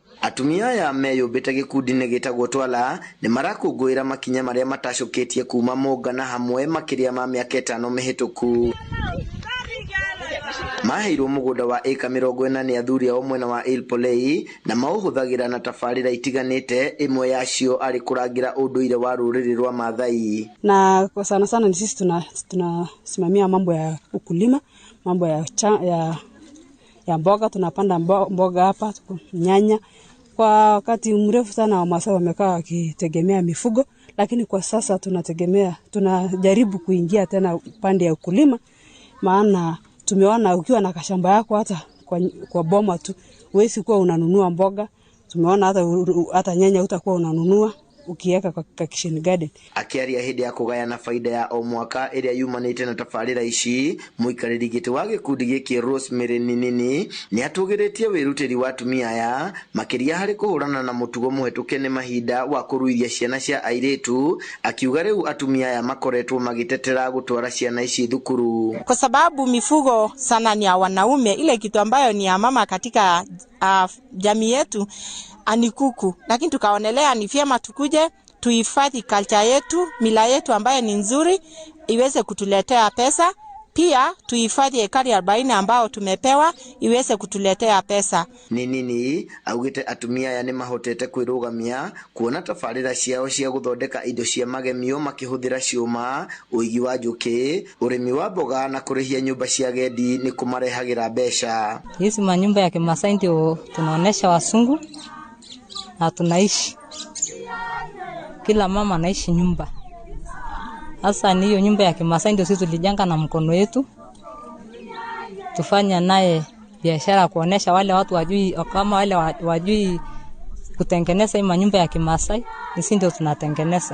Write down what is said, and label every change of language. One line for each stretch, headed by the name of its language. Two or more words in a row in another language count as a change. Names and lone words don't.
Kikuyu: Atumia ya meyumbite gikundi-ini gitagwo Twala ni marakungũĩra makinya maria matacoketie kuma mũngana hamwe makiria ma mĩaka 5 mĩhĩtũku. Maheirwo mũgũnda wa eka 40 ni athuri ao mwena wa Ilpolei na maũhũthagĩra na tabarĩra itiganĩte, imwe yacio arĩ kũrangira ũndũire wa rũrĩrĩ rwa Maathai.
Swahili: Na kwa sana sana ni sisi tunasimamia mambo ya ukulima, mambo ya mboga, tunapanda mboga hapa, nyanya. Kwa wakati mrefu sana Wamasai wamekaa wakitegemea mifugo, lakini kwa sasa tunajaribu kuingia tena upande ya ukulima, maana tumeona ukiwa na kashamba yako hata kwa boma tu huwezi kuwa unanunua mboga. Tumeona hata nyanya utakuwa unanunua ukiweka kwa
English: kitchen garden.
Kikuyu: Akiaria hĩndĩ ya kũgayana faida ya o mwaka ĩrĩa yumanĩte na tabarĩra ici, mũikarĩri gĩtĩ wa gĩkundi gĩkĩ Rosemary Ninini nĩ atũgĩrĩtie wĩrutĩri wa atumia aya makĩria harĩ kũhũrana na mũtugo mũhetũke nĩ mahinda wa kũruithia ciana cia airĩtu, akiuga rĩu atumia aya makoretwo magĩtetera gũtwara ciana ici thukuru.
Swahili: Kwa sababu mifugo sana ni ya wanaume, ile kitu ambayo ni ya mama katika jamii yetu ani kuku, lakini tukaonelea ni vyema tukuje tuhifadhi culture yetu, mila yetu ambayo ni nzuri iweze kutuletea pesa, pia tuhifadhi ekari 40 ambao tumepewa iweze kutuletea pesa.
Kikuyu: Nini augite atumia aya ni mahotete kwĩrũgamia kuona tabarĩra ciao cia gũthondeka indo cia magemio makĩhũthĩra ciũma, ũigi wa njũkĩ, ũrĩmi wa mboga na kũrĩhia nyumba cia agendi ni kũmarehagĩra mbeca.
Swahili: Hizi manyumba ya Kimasai ndio tunaonesha wasungu na tunaishi, kila mama anaishi nyumba. Hasa ni hiyo nyumba ya Kimasai ndio sisi tulijenga na mkono wetu, tufanya naye biashara kuonesha wale watu wajui, kama wale wajui kutengeneza hii manyumba ya Kimasai, sisi ndio tunatengeneza.